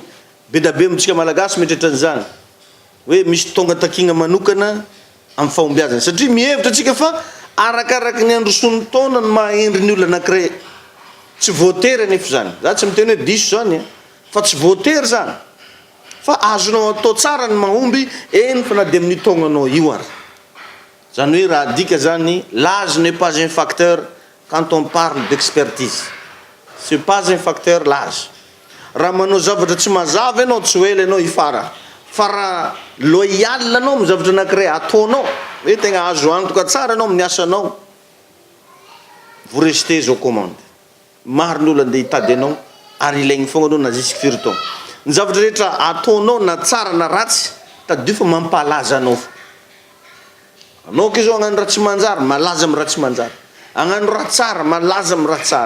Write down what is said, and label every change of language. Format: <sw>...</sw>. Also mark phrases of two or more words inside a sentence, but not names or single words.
<mg>Be da be amintsika malagasy mitratra an'izany hoe misy taona takigna manokana amin'ny fahombiazana, satria mihevitra atsika fa arakaraky ny androson'ny taona ny mahendry ny olona anankiray. Tsy voatery anefa zany, za tsy miteny hoe diso zany fa tsy voatery zany, fa azonao atao tsara ny mahomby eny fa na de amin'ny taonanao io ary. Zany hoe raha dika zany,</mg> <fr>l'âge n'est pas un facteur quand on parle d'expertise. C'est pas un facteur l'âge.</fr> <mg>Raha manao zavatra tsy mazava ianao tsy hoe ianao ifara, fa raha loyal anao amin'ny zavatra anankiray ataonao hoe tegna azo antoka tsara anao amin'ny asanao,</mg> <fr>vous restez aux commandes.</fr> <mg>Maro ny olo andeha hitady anao ary ilaigny fogna anao na jusque firy taona. Ny zavatra rehetra ataonao na tsara na ratsy tadio fa mampalaza anao. Anao ke zao agnano raha tsy manjary malaza amin'ny raha tsy manjary, agnano raha tsara malaza amin'ny raha tsara.</mg>